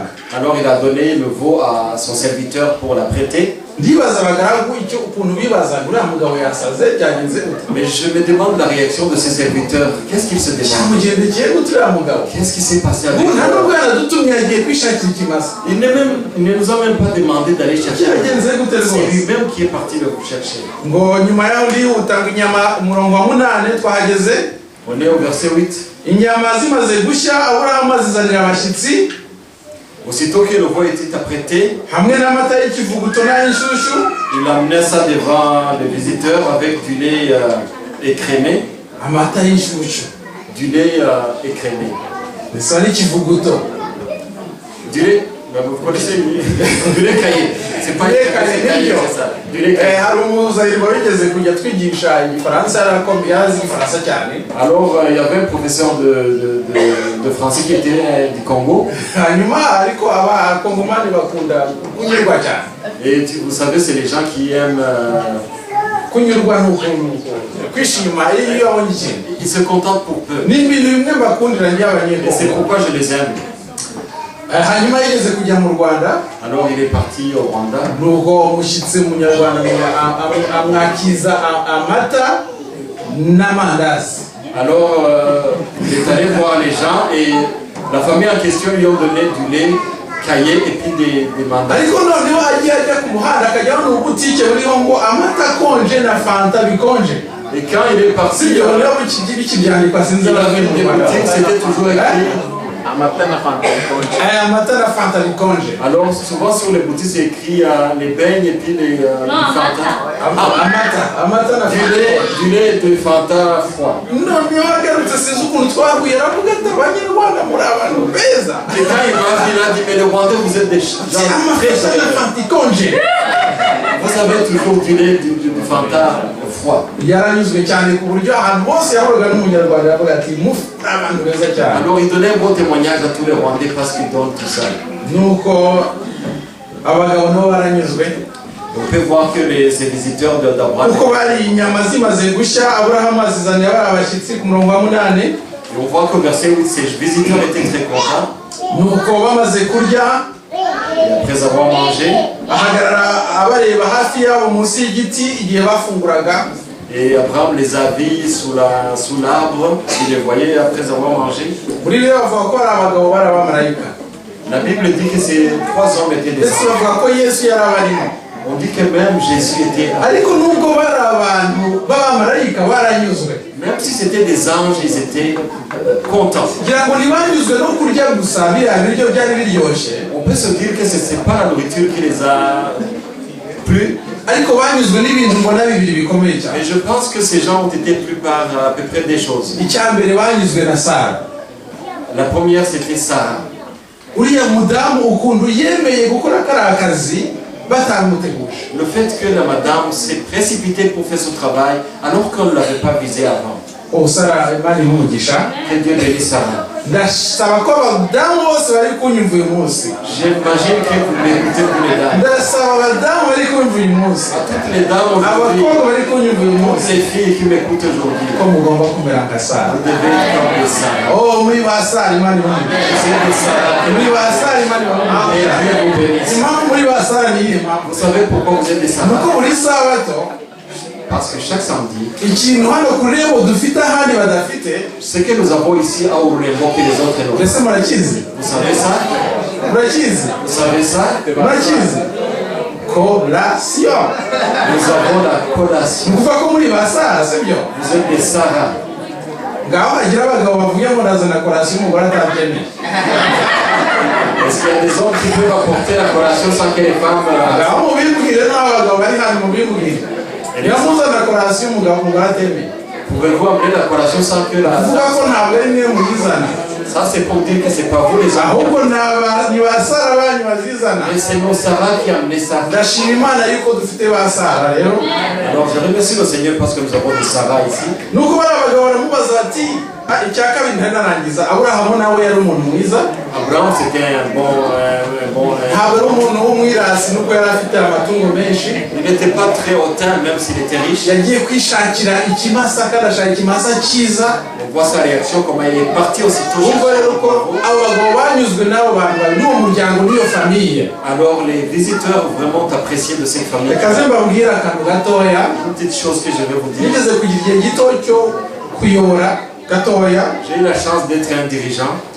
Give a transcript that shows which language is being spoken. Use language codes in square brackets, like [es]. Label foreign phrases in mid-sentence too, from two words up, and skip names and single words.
[fr] Alors il a donné le veau à son serviteur pour la prêter. [rw] ndibaza abagaragu icyo ukuntu bibazaga uriya mugabo yasaze byagenze gute [fr] Mais je me demande la réaction de ses serviteurs. Qu'est-ce qu'ils se demandent? [rw] cyamugendekeye gute uriya mugabo [fr] Qu'est-ce qui s'est passé avec [rw] ubu nta [fr] lui? [rw] nubwo yanadutumye yagiye kwishakira ikimasa [fr] Il ne nous a même pas demandé d'aller chercher. [rw] byagenze gute [fr] C'est [rw] rwose [fr] lui-même qui est parti le chercher. [rw] ngo nyuma yaho ndihutanga inyama umurongo wa 8 twahageze [fr] On est au verset 8. [rw] inyama zimaze gushya Aburahamu azizanira abashyitsi [fr] Aussitôt que le veau était apprêté, [rw] hamwe n'amata y'ikivuguto n'ay'inshyushyu [fr] il amenait ça devant les visiteurs avec du lait écrémé. [rw] amata y'inshyushyu [fr] Du lait écrémé. [rw] bisa n'ikivuguto [fr] Du lait, ben, vous connaissez du lait caillé. C'est pas Du lait caillé, c'est ça. Du lait caillé. [rw] hari umuzayirwa wigeze kujya twigisha igifaransa yarazi igifaransa cyane [fr] Alors, il y avait un professeur de français qui était du Congo. [rw] hanyuma ariko abakongomani bakunda kunyurwa cyane [fr] Et vous savez, c'est les gens qui aiment... [rw] kunyurwa n'ukuntu kwishima iyo abonye ikintu [fr] ils se contentent pour peu. [rw] ni ibintu bimwe mbakundira [fr] Et c'est [rw] by'abanyekongo [fr] pourquoi je les aime. [rw] hanyuma yigeze kujya mu Rwanda [fr] Alors, il est parti au Rwanda. [rw] nuko umushyitsi munyarwanda amwakiza amata n'amandazi [fr] Alors, il est allé voir les gens et la famille en question lui ont donné du lait caillé et puis des mandats. [rw] ariko noneho agiye ajya ku muhanda akajyaho n'ubutike buriho ngo amata akonje na fanta bikonje [fr] Et quand il est parti, [rw] si ibyo rero bikibyandikwa sinzi [fr] il a vu des boutiques, c'était toujours écrit. [rw] amata na fanta bikonje [fr] Alors, souvent sur les boutiques, c'est écrit les beignes et puis les Fanta. [rw] amata na [fr] Du lait de Fanta froid. [rw] noneho agarutse sinzi ukuntu twahuye aravuga ati abanyarwanda muri abantu beza [fr] Et quand il m'a vu, il a dit, mais le Rwandais, vous êtes des gens très [rw] amata na [fr] chaleureux. [rw] fanta ikonje [fr] Vous avez toujours du lait du Fanta froid. [rw] yaranyuzwe cyane ku buryo ahantu hose yahoraga n'umunyarwanda yavuga ati mufu abantu beza cyane [fr] Alors, il donnait un bon témoignage à tous les Rwandais parce qu'ils donnent tout ça. [rw] nuko abagabo nabo baranyuzwe [fr] On peut voir que ces visiteurs d'Abraham, [rw] kuko bari inyama zimaze gushya Aburahamu azizanira bari abashyitsi ku murongo wa 8 [fr] et on voit qu'au verset 8, ces visiteurs étaient très contents. [rw] nuko bamaze kurya [fr] Et après avoir mangé, [rw] ahagarara abareba hafi yabo munsi y'igiti igihe bafunguraga [fr] et Abraham les a vus sous l'arbre, il les voyait après avoir mangé. [rw] muri rero bavuga ko ari abagabo bari abamarayika [fr] La Bible dit que ces trois hommes étaient des [rw] ndetse [fr] anges. [rw] bavuga ko Yesu yari abarimo [fr] On dit que même Jésus était, [rw] ariko nubwo bari abantu b'abamarayika baranyuzwe [fr] même si c'était des anges, ils étaient contents. [rw] kugira ngo ntibanyuzwe no kurya gusa biriya biryo byari biryoshye [fr] On peut se dire que ce n'est pas la nourriture qui les a plu, [rw] ariko banyuzwe n'ibintu mbona bibiri bikomeye cyane [fr] mais je pense que ces gens ont été plu par à peu près des choses. [rw] icya mbere banyuzwe na Sara [fr] La première, c'était Sarah. [rw] uriya mudamu ukuntu yemeye gukora kariya kazi batamuteguje [fr] Le fait que la madame s'est précipitée pour faire ce travail alors qu'on ne l'avait pas visé avant. [rw] Sara Imana imugisha [fr] Que Dieu bénisse Sarah. [rw] ndasaba ko abadamu bose bari kunyumva uyu munsi [fr] J'imagine que vous m'écoutez, vous les dames. [rw] ndasaba abadamu bari kunyumva uyu munsi [fr] À toutes les dames aujourd'hui, [rw] abakobwa bari kunyumva uyu [fr] toutes [rw] munsi [fr] les filles qui m'écoutent aujourd'hui, [rw] ko mugomba kumera nka Sara [fr] vous devez être comme des Sarah. [rw] muri ba Sara Imana imugisha [fr] Vous êtes des Sarah. [rw] muri ba Sara Imana [fr] Et [rw] imugisha [fr] Dieu vous bénisse. [rw] impamvu muri ba Sara ni iyihe mpamvu [fr] Vous savez pourquoi vous êtes des [rw] nuko [fr] Sarah? [rw] buri sabato [fr] Parce que chaque samedi, [rw] ikintu hano ku rurembo dufite ahandi badafite [fr] ce que nous avons ici à Ourlembo que les autres n'ont. [rw] mbese murakizi [fr] Vous savez ça? [rw] murakizi [fr] Vous savez ça? [rw] murakizi kolasiyo [fr] Nous avons la [rw] ni [fr] collation. [rw] ukuvuga ko muri ba Sara sibyo [fr] Vous êtes des Sarah. [rw] ngaho hagira abagabo bavuye ngo ndazana kolasiyo umugore atabyemeye [fr] Est-ce qu'il y a des hommes qui peuvent apporter la collation sans que les femmes... [rw] ngaho mubibwire n'abagabo bari hano mubibwire yamuzana korasiyo umugabo mugateme. [fr] Pouvez-vous amener la collation sans que la... [rw] Vuga ko ntabwo ari mwe muyizana. [fr] Ça c'est pour dire que c'est pas vous les hommes. [rw] Ahubwo ni basara banyu bazizana. [fr] Mais c'est nos Sarah qui a amené ça. [rw] Ndashima Imana yuko dufite basara rero. [fr] Alors je remercie le Seigneur parce que nous avons des Sarah ici. [rw] Nuko barabagabo baramubaza bati icya kabiri ntanarangiza Aburahamu nawe yari umuntu mwiza. [fr] Abraham c'était un bon [rw] ntabwo ari umuntu w'umwirasi nuko yari afite amatungo menshi. [fr] Il n'était pas très hautain même s'il était riche. [rw] Yagiye kwishakira ikimasa karashaka ikimasa cyiza. [fr] On voit sa réaction comment il est parti aussitôt. Alors les visiteurs ont vraiment apprécié de cette famille. Une petite chose que je vais vous dire. J'ai eu la chance d'être un dirigeant.